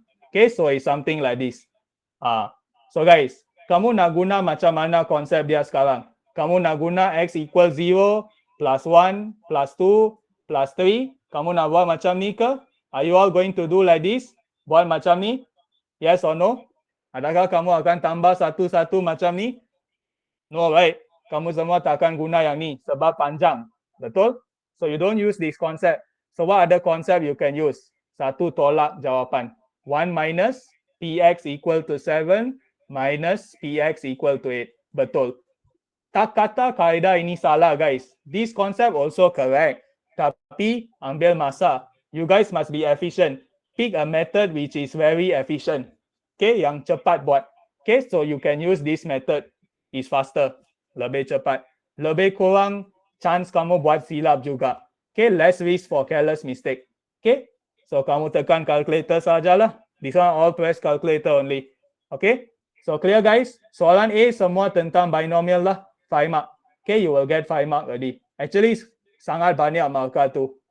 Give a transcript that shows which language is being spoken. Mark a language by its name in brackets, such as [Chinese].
[English] Okay, so it's something like this. [Malay] So guys, kamu nak guna macam mana konsep dia sekarang? Kamu nak guna [English] X equal 0, plus 1, plus 2, plus 3. [Malay] Kamu nak buat macam ni ke? [English] Are you all going to do like this? [Malay] Buat macam ni? [English] Yes or no? [Malay] Adakah kamu akan tambah satu-satu macam ni? [English] No, right? [Malay] Kamu semua takkan guna yang ni sebab panjang. Betul? [English] So you don't use this concept. So what other concept you can use? [Malay] Satu tolak jawapan. [English] 1 minus Px equal to 7 minus Px equal to 8. [Malay] Betul. Tak kata kaedah ini salah, guys. [English] This concept also correct. [Malay] Tapi ambil masa. [English] You guys must be efficient. Pick a method which is very efficient. Okay, [Malay] yang cepat buat. [English] Okay, so you can use this method. It's faster. [Malay] Lebih cepat. Lebih kurang chance kamu buat silap juga. [English] Okay, less risk for careless mistake. Okay, so [Malay] kamu tekan calculator sajalah. [English] This one all press calculator only. Okay, so clear, guys? [Malay] Soalan A semua tentang binomial lah. 5 mark. [English] Okay, you will get 5 mark already. Actually, [Malay] sangat banyak markah tu.